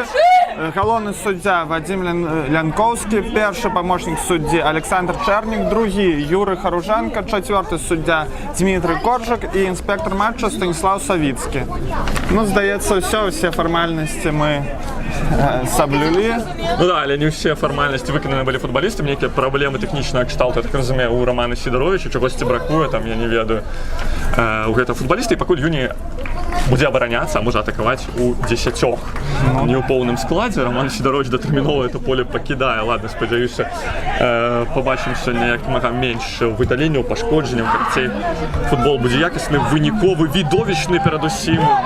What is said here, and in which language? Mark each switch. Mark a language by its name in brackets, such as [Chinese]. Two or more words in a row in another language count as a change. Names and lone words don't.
[Ukrainian] Головний суддя Вадим Лянковський, перший помощник судді Олександр Чернік, другий Юрій Харуженко, четвертий суддя Дмитрий Коржик і інспектор матчу Станіслав Савіцький. Ну, здається, всі формальності ми соблюли. Ну да, але не всі формальності виконані були футболістами, які проблеми технічного кшталту, я так розумію, у Романа Сидоровича, чогось бракує, там, [Belarusian] я не ведаю, у гэтага футболіста, [Ukrainian] і пакуль Юні буде обороняться, а може атакувати у 10. Не у повному складі. Роман Сидорович дотерміново це поле покидає. Ладно, сподіваюся, побачимо сьогодні якомога менше видалення, пошкодження, як цей футбол буде якісний, виніковий, відовищний передусім.